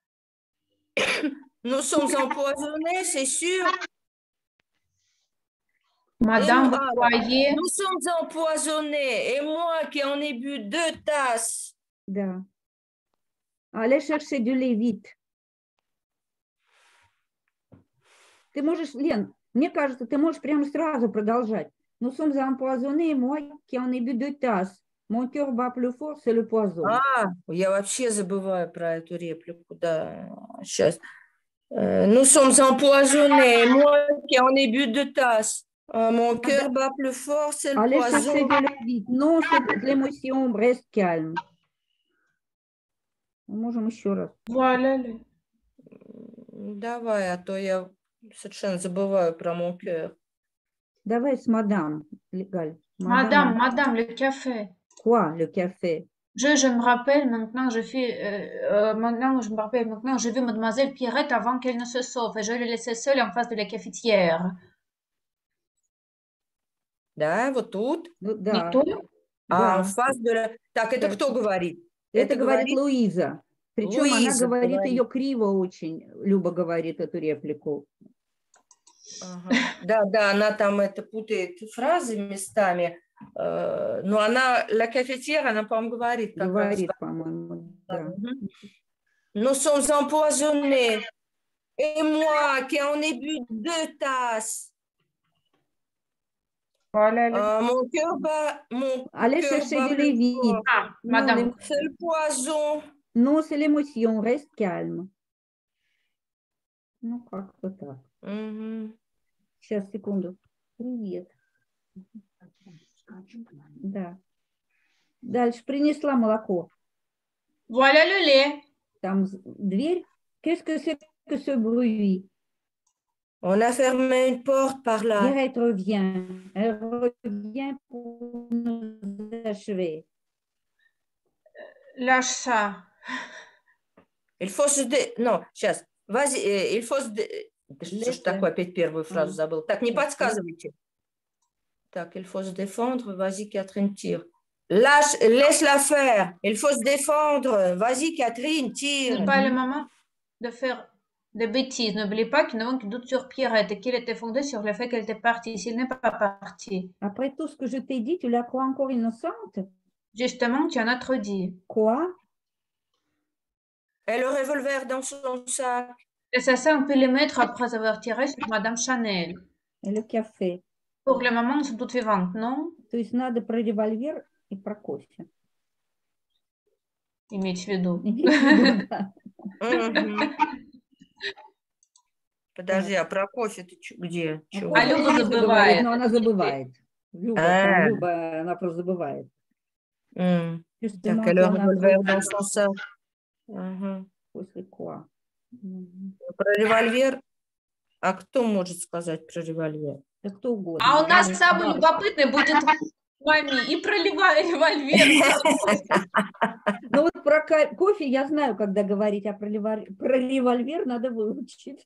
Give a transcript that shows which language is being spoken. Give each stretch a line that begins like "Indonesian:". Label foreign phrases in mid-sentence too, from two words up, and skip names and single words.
French: Nous sommes empoisonnés, c'est sûr. Madame, moi, vous croyez? Nous sommes empoisonnés et moi qui en ai bu 2 tasses.
Russian: Да.
French: Allez chercher du lait vite.
Russian: Ты можешь, Лен, мне кажется, ты можешь прямо сразу продолжать.
French: Nous sommes empoisonnés, moi qui en ai bu 2 tasses. Mon cœur bat plus fort, c'est le poison.
Russian: Я вообще забываю про эту реплику, да. Сейчас.
French: Nous sommes empoisonnés, moi qui en ai bu 2 tasses. Mon cœur bat plus fort, c'est le Allez poison. chercher du lait vite. Non, c'est de l'émotion, reste calme.
Russian: Мы можем еще раз.
French: Voilà le.
Russian: Давай, а то я совершенно забываю про
French: mon cœur.
Russian: Давай с мадам, Галь.
French: Madame, le café. Quoi, le café? Je me rappelle maintenant, j'ai vu mademoiselle Pierrette avant qu'elle ne se sauve et je l'ai laissée seule en face de la cafetière.
Russian: Да, вот тут. Да. Не то?
French: En face de la...
Russian: Так, это кто говорит? Это говорит Луиза. Причем она Луиза говорит говорит. ее криво очень. Люба говорит эту реплику. Ага. Да, она там это путает фразы местами. Но она,
French: la cafetière,
Russian: она, по-моему, говорит. Как Говорит, по-моему, да.
French: Nous sommes empoisonnés. Et moi, qui en ai bu 2 tasses. Voilà le. Mon cœur bat... Allez chercher du lait vite. Ah, madame. C'est le poison. Non, c'est l'émotion, reste calme.
Russian: Ну, как-то так. Сейчас, секунду. Привет. Да. Дальше принесла молоко.
French: Voilà le lait.
Russian: Там дверь.
French: Qu'est-ce que c'est que ce bruit? On a fermé une porte par là. Pierrette revient. Elle revient pour nous achever. Lâche ça. Il faut se... Non, сейчас. Vas-y, il faut se...
Russian: Что ж такое, опять первую фразу забыл. Так, не подсказывайте. Так,
French: il faut se défendre. Vas-y, Catherine, tire. Laisse-la faire. Il faut se défendre. Vas-y, Catherine, tire. Ce n'est pas le moment de faire des bêtises. N'oubliez pas qu'il y en a qui doutent sur Pierrette et qu'il était fondé sur le fait qu'elle était partie. S'il n'est pas parti. Après tout ce que je t'ai dit, tu la crois encore innocente? Justement, tu en as trop dit. Quoi? Et le revolver dans son sac. Et ça, on peut le mettre après avoir tiré sur Madame Chanel. И le café. Pour le moment, ils sont toutes vivantes, non?
Russian: То есть надо про револьвер и про кофе. Иметь в виду. Имейте в виду, да. Мгм. Подожди, а про кофе ты где? Ну, Чего? кофе Люба Лиза забывает. говорит, но она забывает. А. Люба, она просто забывает. М.
French: Justement, Так, et le on a revolver trouvé dans son sac.
Russian: Ага. после quoi? Мгм. Про револьвер. А кто может сказать про револьвер? Да кто угодно. А у нас Бабушка, самый бабушка. любопытный будет маме и про револьвер. Ну вот про кофе я знаю, когда говорить, а про револьвер надо выучить.